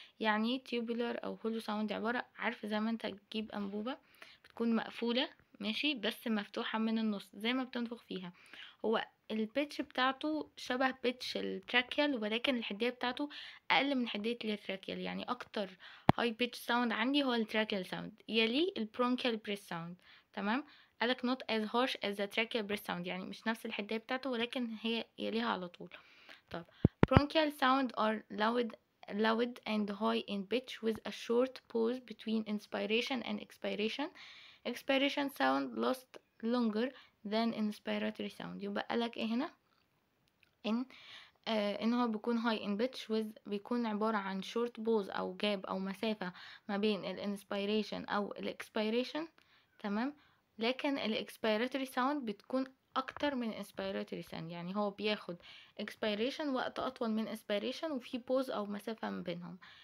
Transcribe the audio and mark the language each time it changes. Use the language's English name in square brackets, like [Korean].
[Arabic] يعني tubular او hollow sound عبارة، عارف زي ما انت تجيب انبوبة بتكون مقفولة ماشي بس مفتوحة من النص زي ما بتنفخ فيها، هو البيتش بتاعته شبه بيتش التراكيال، ولكن الحدية بتاعته اقل من حدية التراكيال. يعني اكتر هاي بيتش ساوند عندي هو التراكيال ساوند، يلي البرونكيال بريس ساوند تمام. قالك [English] not as harsh as the tracheal breath sound، [Arabic] يعني مش نفس الحدية بتاعته ولكن هي يليها على طول. طب [English] bronchial sound are loud loud and high in pitch with a short pause between inspiration and expiration. Expiration sound lasts longer than inspiratory sound. [Arabic] يبقى قالك ايه هنا؟ ان هو بيكون [English] high in pitch with [Arabic] بيكون عبارة عن short pause او جاب او مسافة ما بين ال inspiration او ال expiration. تمام. لكن ال expiratory sound بتكون اكتر من inspiratory sound، يعني هو بياخد expiration وقت اطول من inspiration وفي pause او مسافة ما بينهم.